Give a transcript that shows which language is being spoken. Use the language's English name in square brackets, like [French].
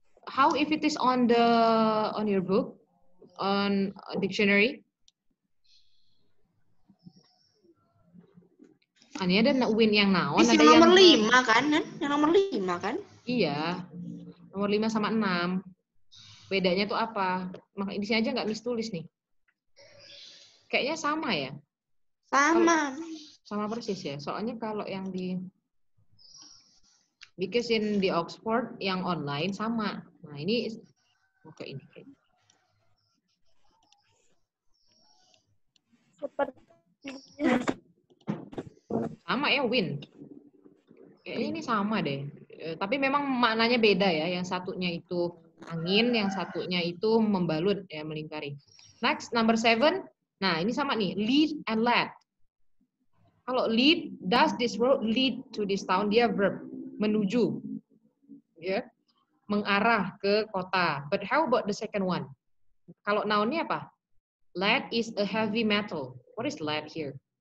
[English] How if it is on your book, on a dictionary? [Indonesian] Ini ada win yang naon, ada yang nomor 5 kan? Yang nomor 5 kan? Iya. Nomor 5 sama 6. Bedanya tuh apa? Di sini aja nggak Miss tulis nih. Kayaknya sama ya? Sama persis ya. Soalnya kalau yang because in di Oxford yang online sama. Nah, ini oke ini. Sama ya win. Kayaknya ini sama deh. Tapi memang maknanya beda ya. Yang satunya itu angin, yang satunya itu membalut ya, melingkari. [English] Next, number 7. [Indonesian] Nah, ini sama nih, [English] lead and led. Kalau lead, does this road lead to this town? [Indonesian] Dia verb, menuju. [English] Ya. [Indonesian] Mengarah ke kota. [English] But how about the second one? [Indonesian] Kalau noun-nya apa? [English] Lead is a heavy metal. What is lead here?